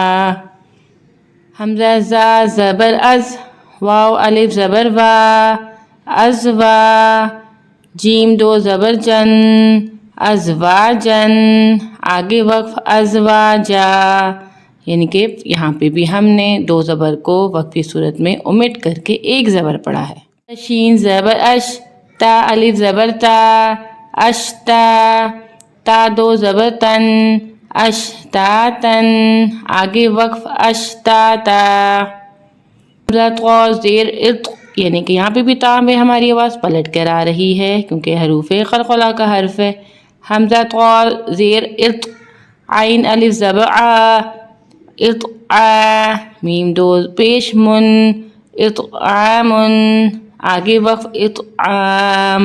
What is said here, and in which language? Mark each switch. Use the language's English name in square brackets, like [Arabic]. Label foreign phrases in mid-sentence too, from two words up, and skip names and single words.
[Urdu] حمزہ زا زبر از، واو الف زبر وا، ازوا، جیم دو زبر جن، ازواجن، آگے وقف ازواجا، یعنی کہ یہاں پہ بھی ہم نے دو زبر کو وقفی صورت میں اومٹ کر کے ایک زبر پڑھا ہے۔ شین زبر اش، تا الف زبر تا، اشتا، تا دو زبر تن، اشتاتن، آگے وقف اشتاتا۔ زیر اط، یعنی کہ یہاں پہ بھی تا میں ہماری آواز پلٹ کر آ رہی ہے کیونکہ حروف قلقلہ کا حرف ہے۔ حمزہ طا زیر اط، عین الف زبر آ، اطعا، میم دو پیش من، اطعام، آگے وقف اطعام۔